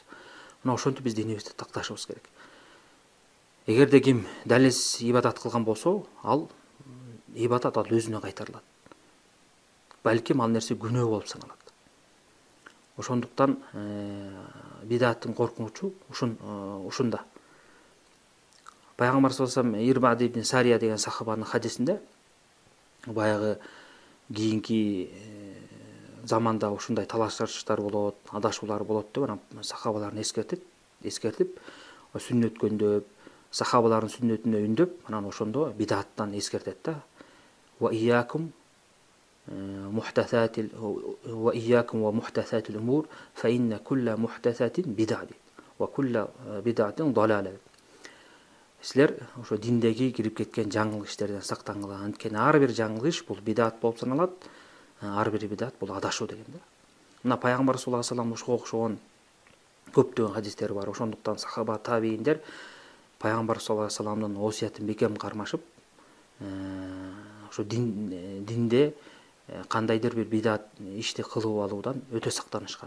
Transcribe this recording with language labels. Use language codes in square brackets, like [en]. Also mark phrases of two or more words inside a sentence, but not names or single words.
[ky] Мына ошентип биз динибизди такташыбыз керек. Эгерде ким далилсиз ибадат кылган болсо, ал ибадат ал өзүнө кайтарылат. Балким ал нерсе күнөө болуп саналат. Ошондуктан бидаттын коркунучу ушунда. Пайгамбар [ar] صلى الله عليه وسلم [ky] Ирбад ибн Сария деген сахабанын хадисинде, баягы кийинки заманда ушундай талаш-тартыштар болот, адашуулар болот деп анан сахабаларын эскертип, сүннөт көндөп, сахабалардын сүннөтүнө үндөп, анан ошондо бидаттан эскертет да. [ar] وإياكم ومحدثات الأمور فإن كل محدثة بدعة وكل بدعة ضلالة. [ky] Силер ошо диндеги кирип кеткен жаңылык иштерден сактангыла. Анткени ар бир жаңылык иш бул бид'ат болуп саналат, ар бир бид'ат бул адашуу деген да. Мына пайгамбар [ar] صلى الله عليه وسلم [ky] ошого окшогон көптөгөн хадистер бар. Ошондуктан сахаба, табииндер пайгамбар [ar] صلى الله عليه وسلم [ky] осуятын бекем кармашып, ошо динде кандайдыр бир бид'ат ишти кылып алуудан өтө сактанышкан.